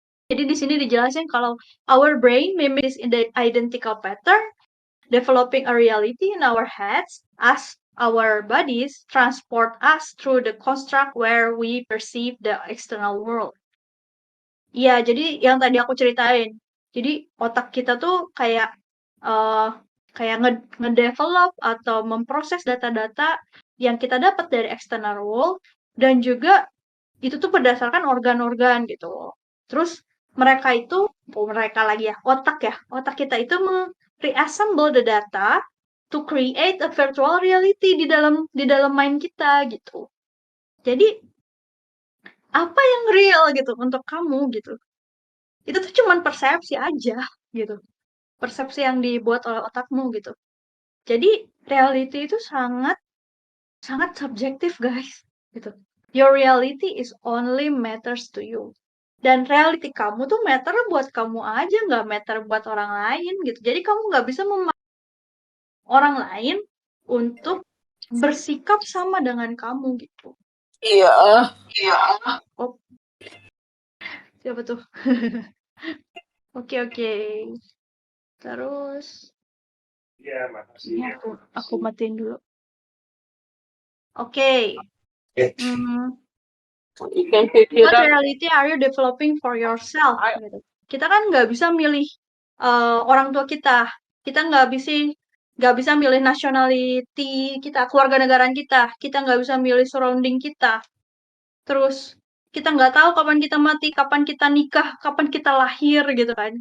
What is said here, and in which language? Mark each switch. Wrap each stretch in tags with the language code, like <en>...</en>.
<id>Jadi di sini dijelasin kalau</id> <en>our brain mimics the identical pattern, developing a reality in our heads as our bodies transport us through the construct where we perceive the external world.</en> <id>Iya, jadi yang tadi aku ceritain. Jadi otak kita tuh kayak eh kayak ngedevelop atau memproses data-data yang kita dapat dari external world dan juga itu tuh berdasarkan organ-organ gitu. Terus mereka lagi ya, otak kita itu</id> <en>reassemble the data to create a virtual reality</en> <id>di dalam mind kita gitu. Jadi apa yang real gitu untuk kamu gitu? Itu tuh cuman persepsi aja gitu. Persepsi yang dibuat oleh otakmu gitu. Jadi reality itu sangat sangat subjektif guys gitu.</id> <en>Your reality is only matters to you.</en> <id>Dan reality kamu tuh matter buat kamu aja, nggak matter buat orang lain gitu. Jadi kamu nggak bisa orang lain untuk bersikap sama dengan kamu gitu. Iya. Oh, siapa tuh? Oke. Terus ini aku matiin dulu. Oke.</id> <en>What reality are you developing for yourself?</en> <id>Gitu. Kita kan nggak bisa milih orang tua kita. Kita nggak bisa milih nationality kita, keluarga negaraan kita. Kita nggak bisa milih surrounding kita. Terus kita nggak tahu kapan kita mati, kapan kita nikah, kapan kita lahir gitu kan.</id>